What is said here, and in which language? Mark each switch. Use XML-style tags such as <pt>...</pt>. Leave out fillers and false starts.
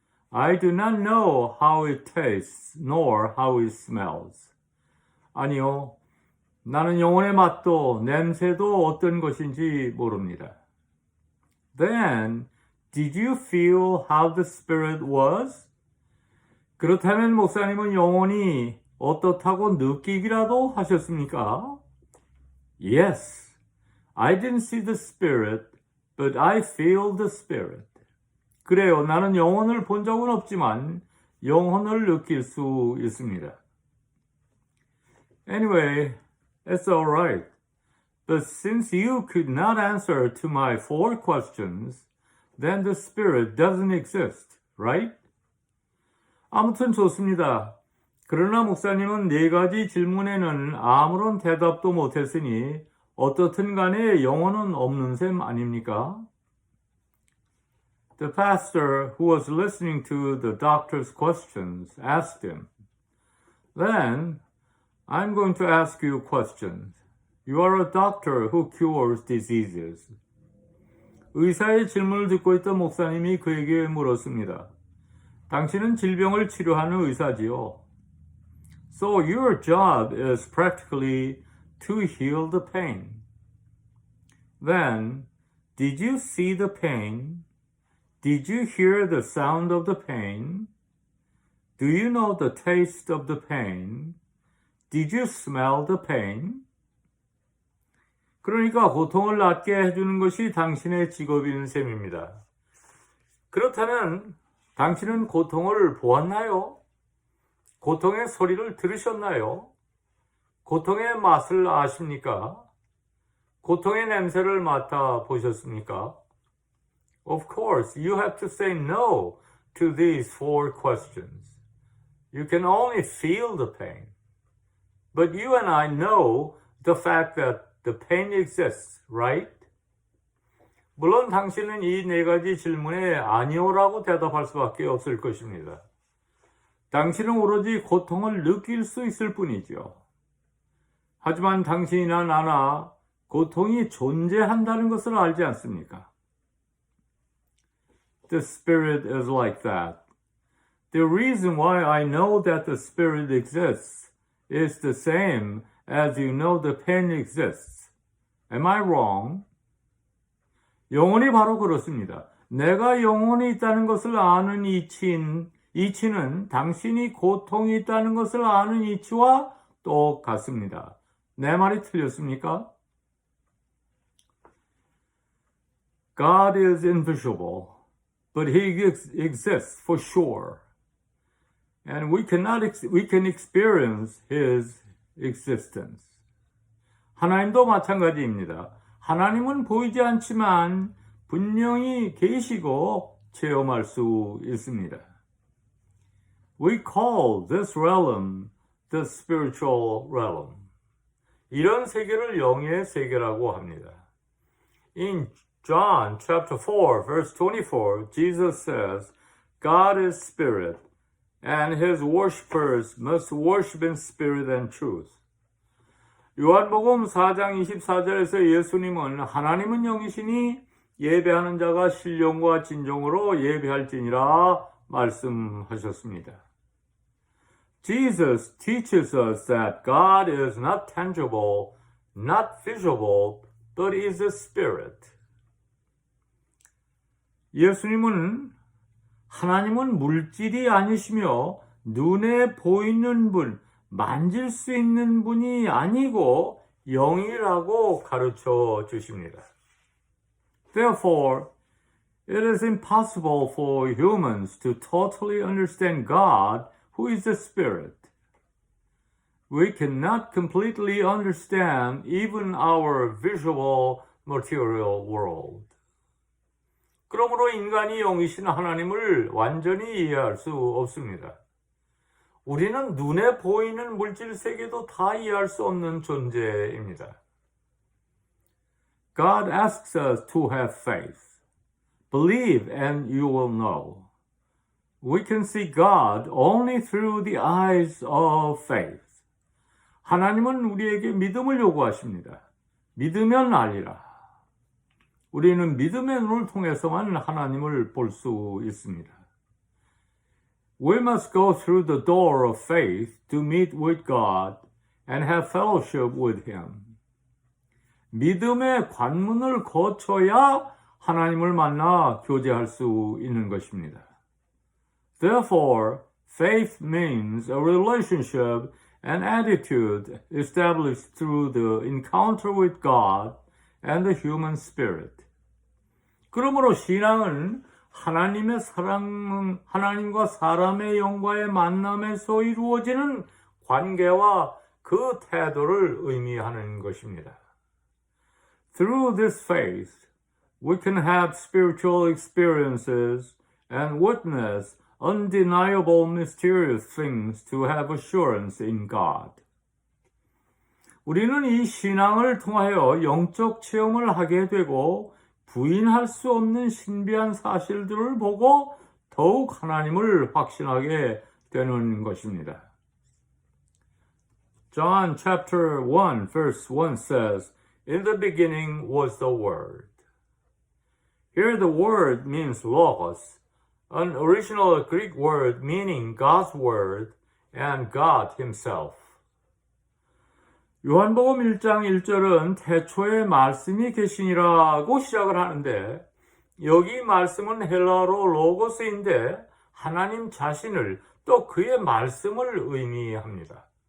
<en>I do not know how it tastes, nor how it smells.</en> <ko>아니요. 나는 영혼의 맛도 냄새도 어떤 것인지 모릅니다.</ko> <en>Then, did you feel how the spirit was?</en> <ko>그렇다면 목사님은 영혼이 어떻다고 느끼기라도 하셨습니까?</ko> <en>Yes, I didn't see the spirit, but I feel the spirit.</en> <ko>그래요, 나는 영혼을 본 적은 없지만 영혼을 느낄 수 있습니다.</ko> <en>Anyway, it's all right. But since you could not answer to my 4 questions, then the spirit doesn't exist, right?</en> <ko>아무튼 좋습니다. 그러나 목사님은 4가지 질문에는 아무런 대답도 못했으니 어떻든 간에 영혼은 없는 셈 아닙니까?</ko> <en>The pastor who was listening to the doctor's questions asked him, Then, I'm going to ask you questions. You are a doctor who cures diseases.</en> <ko>의사의 질문을 듣고 있던 목사님이 그에게 물었습니다. 당신은 질병을 치료하는 의사지요.</ko> <en>So your job is practically to heal the pain. Then, did you see the pain? Did you hear the sound of the pain? Do you know the taste of the pain? Did you smell the pain?</en> <ko>그러니까 고통을 낫게 해주는 것이 당신의 직업인 셈입니다. 그렇다면 당신은 고통을 보았나요? 고통의 소리를 들으셨나요? 고통의 맛을 아십니까? 고통의 냄새를 맡아 보셨습니까?</ko> <en>Of course, you have to say no to these 4 questions. You can only feel the pain. But you and I know the fact that the pain exists, right?</en> <ko>물론 당신은 이 4가지 질문에 아니오라고 대답할 수밖에 없을 것입니다. 당신은 오로지 고통을 느낄 수 있을 뿐이죠. 하지만 당신이나 나나 고통이 존재한다는 것을 알지 않습니까?</ko> <en>The spirit is like that. The reason why I know that the spirit exists is the same as you know the pain exists. Am I wrong?</en> <ko>영혼이 바로 그렇습니다. 내가 영혼이 있다는 것을 아는 이치는 당신이 고통이 있다는 것을 아는 이치와 똑같습니다. 내 말이 틀렸습니까?</ko> <en>God is invisible, but He exists for sure. and we can experience His existence.</en> <ko>하나님도 마찬가지입니다. 하나님은 보이지 않지만 분명히 계시고 체험할 수 있습니다.</ko> <en>We call this realm the spiritual realm.</en> <ko>이런 세계를 영의 세계라고 합니다.</ko> <en>In John chapter 4 verse 24, Jesus says, God is spirit, and his worshippers must worship in spirit and truth.</en> <ko>요한복음 4장 24절에서 예수님은 하나님은 영이시니 예배하는 자가 신령과 진정으로 예배할지니라 말씀하셨습니다.</ko> <en>Jesus teaches us that God is not tangible, not visible, but is a spirit.</en> <ko>예수님은 하나님은 물질이 아니시며 눈에 보이는 분, 만질 수 있는 분이 아니고 영이라고 가르쳐 주십니다.</ko> <en>Therefore, it is impossible for humans to totally understand God, who is a spirit. We cannot completely understand even our visual material world.</en> <ko>그러므로 인간이 영이신 하나님을 완전히 이해할 수 없습니다. 우리는 눈에 보이는 물질 세계도 다 이해할 수 없는 존재입니다.</ko> <en>God asks us to have faith. Believe and you will know. We can see God only through the eyes of faith.</en> <ko>하나님은 우리에게 믿음을 요구하십니다. 믿으면 알리라. 우리는 믿음의 눈을 통해서만 하나님을 볼 수 있습니다.</ko> <en>We must go through the door of faith to meet with God and have fellowship with Him.</en> <ko>믿음의 관문을 거쳐야 하나님을 만나 교제할 수 있는 것입니다.</ko> <en>Therefore, faith means a relationship and attitude established through the encounter with God and the human spirit.</en> <ko>그러므로 신앙은 하나님의 사랑, 하나님과 사람의 영과의 만남에서 이루어지는 관계와 그 태도를 의미하는 것입니다.</ko> <en>Through this faith, we can have spiritual experiences and witness undeniable mysterious things to have assurance in God.</en> <ko>우리는 이 신앙을 통하여 영적 체험을 하게 되고 부인할 수 없는 신비한 사실들을 보고 더욱 하나님을 확신하게 되는 것입니다.</ko> <en>John chapter 1 verse 1 says, In the beginning was the Word. Here the word means logos, an original Greek word meaning God's word and God himself.</en> <ko>요한복음 1장 1절은 태초에 말씀이 계시니라고 시작을 하는데 여기 말씀은 헬라어로 로고스인데 하나님 자신을 또 그의 말씀을 의미합니다.</ko>